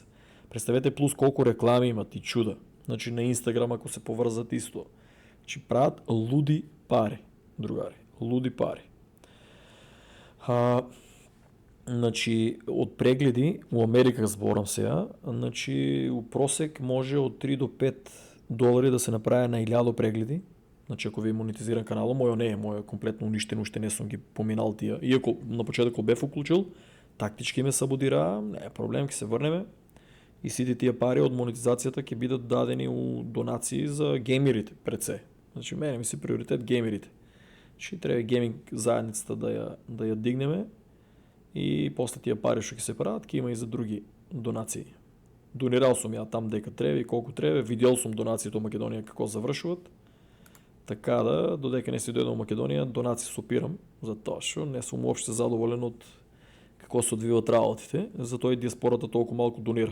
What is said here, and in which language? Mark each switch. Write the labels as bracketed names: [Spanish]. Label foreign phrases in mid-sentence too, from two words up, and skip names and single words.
[Macedonian] Представете плюс колку реклами имат и чуда. Значи на Инстаграм ако се поврзат исто. Значи прават луди пари, другари. Луди пари. Значи, от прегледи, у Америка зборам сега, значи, у просек може от 3 до 5 долари да се направи на 1000 прегледи. [Bulgarian] Значи, ако ви монетизиран канала, моя не е, моя е комплетно уништен, още не съм ги поминал тия. [Macedonian] И ако на почетък бе включил, тактички ме сабодира, не е проблем, ке се върнеме. И сите тия пари от монетизацията ќе бидат дадени у донации за геймерите пред се. Значи, мене ми се приоритет геймерите. [Bulgarian] Ще трябва гейминг заедницата да я дигнеме и после тия пари ще се правят, ке има и за други донации. Донирал съм я там дека трябва и колко трябва, видял съм донациите от Македония какво завършват. Така да, додека не си дойда в Македония, донации сопирам за това, защото не съм въобще задоволен от какво се отвиват работите, зато и диаспората толкова малко донира.